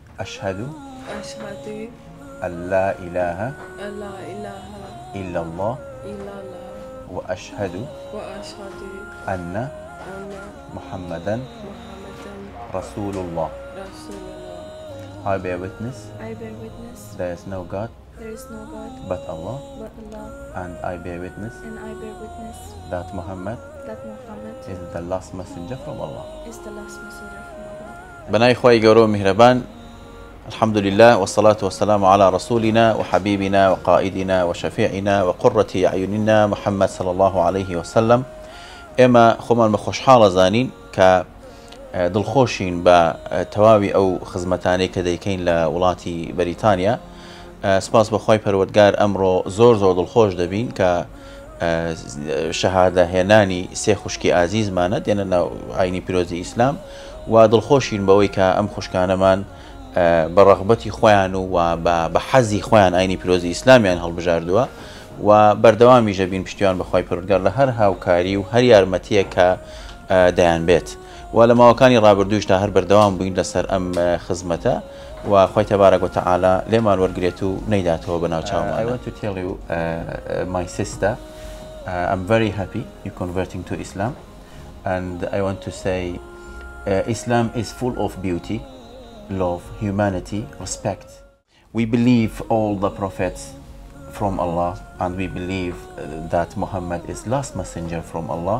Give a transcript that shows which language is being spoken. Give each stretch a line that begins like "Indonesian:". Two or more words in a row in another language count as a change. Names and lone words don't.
Arabic: أشهد أشهد أن لا إله أن لا إله إلا الله إلا الله وأشهد وأشهد أن أن محمدا محمدا رسول الله. رسول الله.
English: I bear witness I bear witness there is no God there is no God but Allah, but Allah, and I bear witness and I bear witness that Muhammad that Muhammad is the last messenger from Allah. is the last messenger from Allah.
Kurdish: بناي خوي قورو مهربان،
Arabic: الحمد لله والصلاة والسلام على رسولنا وحبيبنا وقائدنا وشفيعنا وقرة أعيننا محمد صلى الله عليه وسلم.
Kurdish: إما خمان بخوش حالة زانين ك
Central Kurdish: دڵخۆشین بە تەواوی ئەو خزمەتانەی کە دەیکەین لە وڵاتی بەریتانیا. سپاس بەخوای پەروەردگار ئەمڕۆ زۆر دڵخۆش دەبین کە شەهادەهێنانی سێ خوشکی ئازیزمانە دێنە ناو ئاینی پیرۆزی ئیسلام و دڵخۆشین بەوەی کە ئەم خوشکانەمان بە ڕەغبەتی خۆیان و بە حەزی خۆیان ئاینی پیرۆزی ئیسلامیان هەڵبژاردووە و بەردەوامی ژەبین پشتیوان بەخوای پەروەردگار لە هەر هاوکاری و هەر یارمەتیە کە دەیان بێت و لە ماوەکانی ڕابردووش تا هەر بەردەوام بووین لەسەر ئەم خزمەتە و خۆی تەبارەک وتەعالا لێمان وەرگرێت و نەیداتەوە بەناو چاومان.
English: I want to tell you my sister, I'm very happy you converting to Islam, and I want to say Islam is full of beauty, love, humanity, respect. We believe all the prophets from Allah, and we believe that Muhammad is last messenger from Allah.